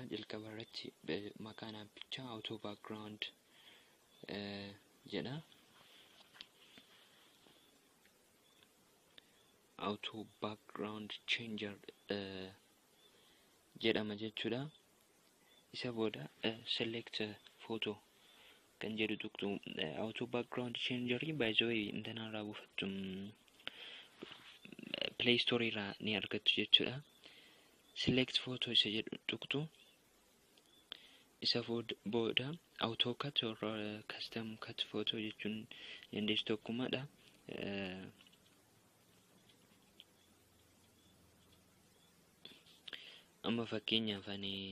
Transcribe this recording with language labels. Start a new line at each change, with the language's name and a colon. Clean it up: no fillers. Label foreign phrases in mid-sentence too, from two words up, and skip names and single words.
Oromo: Jalqaba irratti maqaan appichaa
English: auto background
Oromo: jedha.
English: Auto background changer
Oromo: jedhama jechuudha. Isa booda
English: select photo
Oromo: kan jedhu tuqxu.
English: Auto background changer by the way
Oromo: intanarraa buufattu Play Store irraa ni argattu jechuudha.
English: Select photo
Oromo: isa jedhu tuqxu. Isa booda
English: auto cut or custom cut photo
Oromo: jechuun dandeessu tokkummaadha. Amma fakkeenyaaf ani